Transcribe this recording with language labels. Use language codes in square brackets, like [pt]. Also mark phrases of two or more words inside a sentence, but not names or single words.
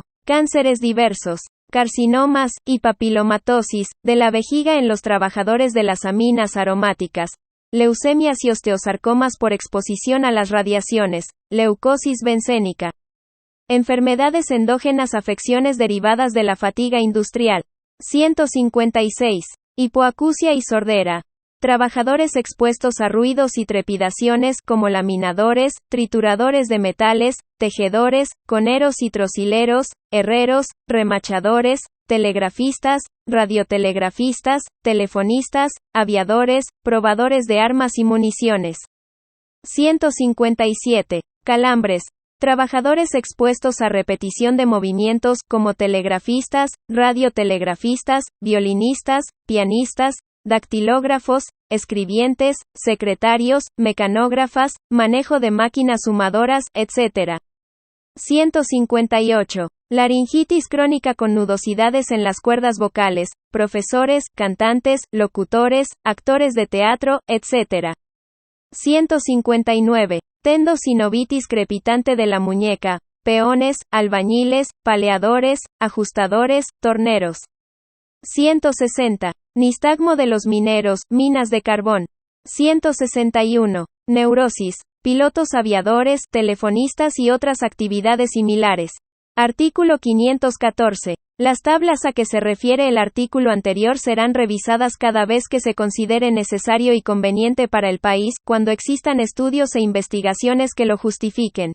[es] Cánceres diversos, carcinomas, y papilomatosis, de la vejiga en los trabajadores de las aminas aromáticas, leucemias y osteosarcomas por exposición a las radiaciones, leucosis bencénica. Enfermedades endógenas, afecciones derivadas de la fatiga industrial. 156. Hipoacusia y sordera. Trabajadores expuestos a ruidos y trepidaciones, como laminadores, trituradores de metales, tejedores, coneros y trocileros, herreros, remachadores, telegrafistas, radiotelegrafistas, telefonistas, aviadores, probadores de armas y municiones. 157. Calambres. Trabajadores expuestos a repetición de movimientos, como telegrafistas, radiotelegrafistas, violinistas, pianistas, dactilógrafos, escribientes, secretarios, mecanógrafas, manejo de máquinas sumadoras, etc. 158. Laringitis crónica con nudosidades en las cuerdas vocales, profesores, cantantes, locutores, actores de teatro, etc. 159. Tendosinovitis crepitante de la muñeca, peones, albañiles, paleadores, ajustadores, torneros. 160. Nistagmo de los mineros, minas de carbón. 161. Neurosis, pilotos aviadores, telefonistas y otras actividades similares. Artículo 514. Las tablas a que se refiere el artículo anterior serán revisadas cada vez que se considere necesario y conveniente para el país, cuando existan estudios e investigaciones que lo justifiquen.